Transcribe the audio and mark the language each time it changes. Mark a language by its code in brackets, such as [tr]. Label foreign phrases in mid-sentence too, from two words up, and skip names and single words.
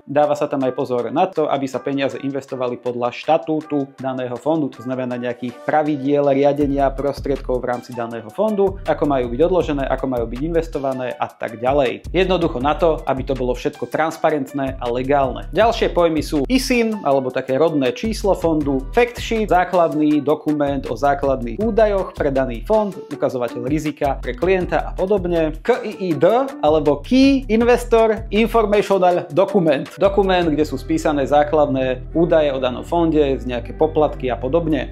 [sk] Dáva sa tam aj pozor na to, aby sa peniaze investovali podľa štatútu daného fondu, to znamená nejakých pravidiel riadenia prostriedkov v rámci daného fondu, ako majú byť odložené, ako majú byť investované a tak ďalej. Jednoducho na to, aby to bolo všetko transparentné a legálne. Ďalšie pojmy sú ISIN, alebo také rodné číslo fondu, [en] fact sheet, [sk] základný dokument o základných údajoch pre daný fond, ukazovateľ rizika pre klienta a podobne. [en] KIID alebo Key Investor Informational Document. [sk] Dokument, kde sú spísané základné údaje o danom fonde, z nejaké poplatky a podobne.